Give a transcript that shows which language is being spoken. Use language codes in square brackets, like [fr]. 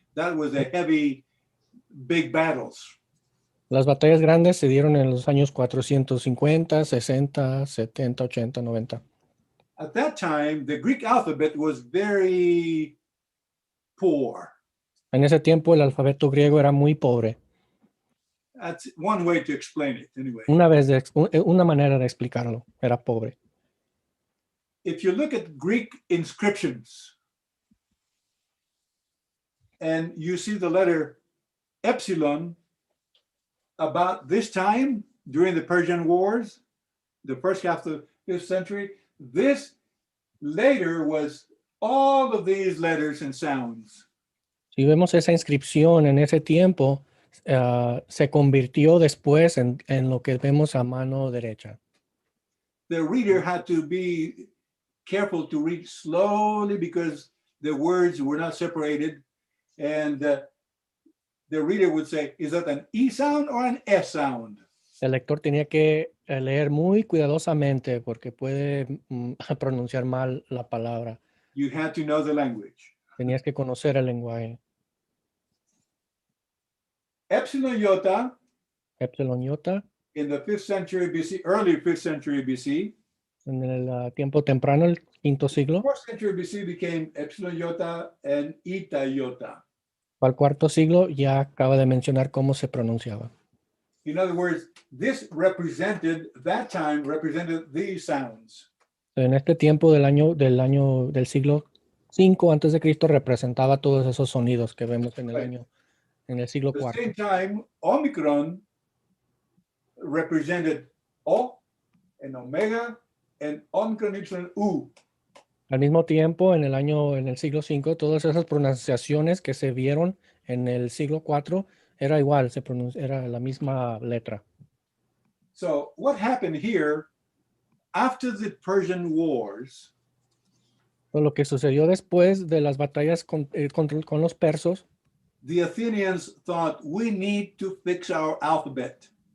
[en] That was a heavy, big battles. [es] Las batallas grandes se dieron en los años 450, 60, 70, 80, 90. [en] At that time, the Greek alphabet was very poor. [es] En ese tiempo el alfabeto griego era muy pobre. [en] That's one way to explain it, anyway. [es] Una manera de explicarlo, era pobre. [en] If you look at Greek inscriptions and you see the letter epsilon about this time during the Persian Wars, the first half of the 5th century, this later was all of these letters and sounds. [es] Si vemos esa inscripción en ese tiempo, se convirtió después en lo que vemos a mano derecha. [en] The reader had to be careful to read slowly because the words were not separated. And the reader would say, is that an E sound or an S sound? [es] El lector tenía que leer muy cuidadosamente porque puede pronunciar mal la palabra. [en] You had to know the language. [es] Tenías que conocer el lenguaje. [en] Epsilon iota [es] Epsilon iota, [en] in the 5th century BC, early 5th century BC. [es] en el tiempo temprano, el quinto siglo, [en] 4th century BC became epsilon iota and eta iota. [es] al cuarto siglo ya acaba de mencionar cómo se pronunciaba. [en] In other words, this represented, that time represented these sounds. [es] En este tiempo del siglo 5 antes de Cristo representaba todos esos sonidos que vemos en el siglo [en] At the [es] IV. [en] same time, Omicron represented O and Omega and Omicron Ypsilon U. [es] Al mismo tiempo, en el siglo V, todas esas pronunciaciones que se vieron en el siglo IV era igual, era la misma letra. [en] So what happened here after the Persian Wars? [es] Lo que sucedió después de las batallas con los persos, [en] The Athenians thought we need to fix our alphabet.